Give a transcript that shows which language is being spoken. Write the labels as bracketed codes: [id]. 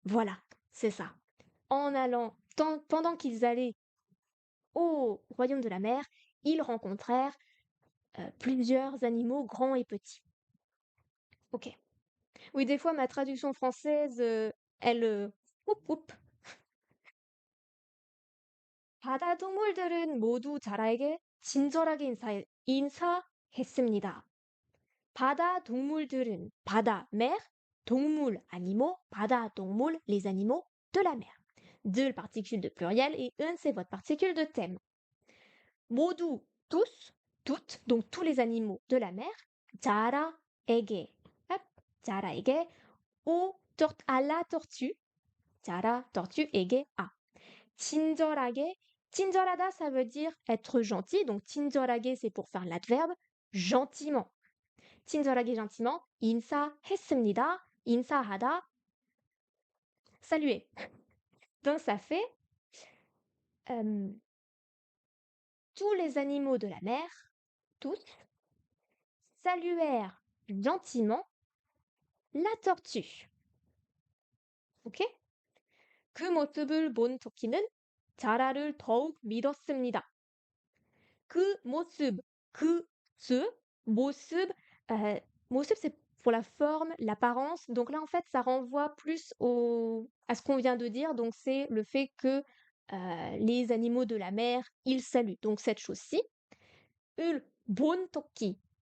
[fr] Voilà, c'est ça. En allant, pendant qu'ils allaient au royaume de la mer, ils rencontrèrent plusieurs animaux grands et petits. Ok. Oui, des fois, ma traduction française, elle. Oup, oup. [ko] 바다 동물들은 모두 자라에게 친절하게 인사했습니다. 바다 동물들은 바다 [fr] mer, [ko] 동물 [fr] animaux, [ko] 바다 동물 [fr] les animaux de la mer. De particule de pluriel et un c'est votre particule de thème. [ko] 모두 [fr] tous, toutes, donc tous les animaux de la mer. [ko] 자라에게, [fr] hop, 자라에게 à la tortue. 자라 tortue 에게 à. [ko] 친절하게 친절하다, [fr] ça veut dire être gentil. Donc, [ko] 친절하게, [fr] c'est pour faire l'adverbe. gentiment. 친절하게 gentiment. [ko] 인사했습니다. 인사하다. [fr] Saluer. Donc ça fait euh, tous les animaux de la mer, tous, saluèrent gentiment la tortue. Ok? [ko] 그 모습을 본 토끼는 자라를 더욱 믿었습니다. 그 모습, [fr] mossub, mossub c'est pour la forme, l'apparence. Donc là, en fait, ça renvoie plus à ce qu'on vient de dire. Donc c'est le fait que les animaux de la mer, ils saluent. Donc cette chose-ci. [ko] 을 본 토끼.